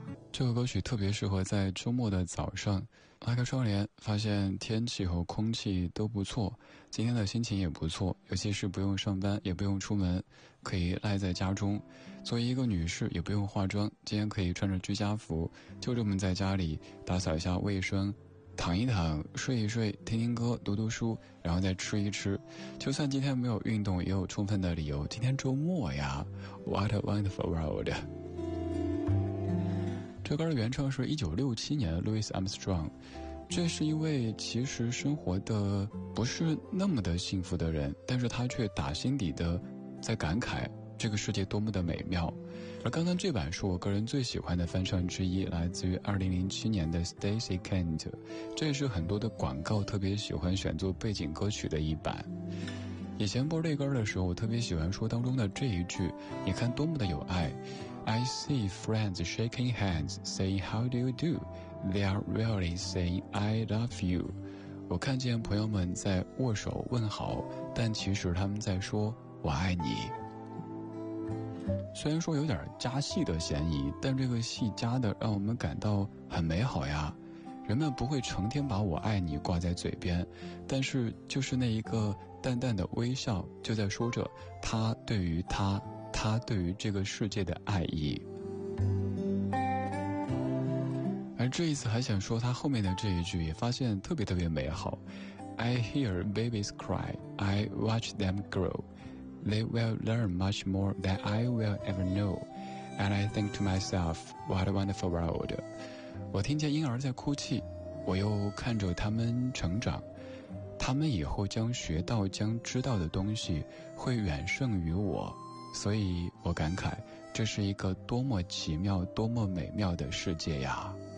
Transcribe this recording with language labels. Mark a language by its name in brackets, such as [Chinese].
[Chinese] 这首歌曲特别适合在周末的早上，拉开窗帘，发现天气和空气都不错，今天的心情也不错，尤其是不用上班，也不用出门，可以赖在家中。作为一个女士，也不用化妆，今天可以穿着居家服，就这么在家里打扫一下卫生，躺一躺，睡一睡，听听歌，读读书，然后再吃一吃。就算今天没有运动，也有充分的理由。今天周末呀 ， [English] What a wonderful world！ [Chinese] 这歌的原唱是1967年 Louis Armstrong， 这是一位其实生活的不是那么的幸福的人，但是他却打心底的在感慨这个世界多么的美妙。而刚刚这版是我个人最喜欢的翻唱之一，来自于2007年的 Stacey Kent， 这也是很多的广告特别喜欢选作背景歌曲的一版。以前播这歌的时候，我特别喜欢说当中的这一句，你看多么的有爱。 [English] I see friends shaking hands, saying how do you do? They are really saying I love you. [Chinese] 我看见朋友们在握手问好，但其实他们在说我爱你。虽然说有点加戏的嫌疑，但这个戏加的让我们感到很美好呀。人们不会成天把我爱你挂在嘴边，但是就是那一个淡淡的微笑，就在说着他对于他，他对于这个世界的爱意。而这一次还想说他后面的这一句，也发现特别特别美好。 [English] I hear babies cry, I watch them grow, They will learn much more than I will ever know, And I think to myself, What a wonderful world. [Chinese] 我听见婴儿在哭泣，我又看着他们成长，他们以后将学到将知道的东西会远胜于我，所以我感慨，这是一个多么奇妙、多么美妙的世界呀！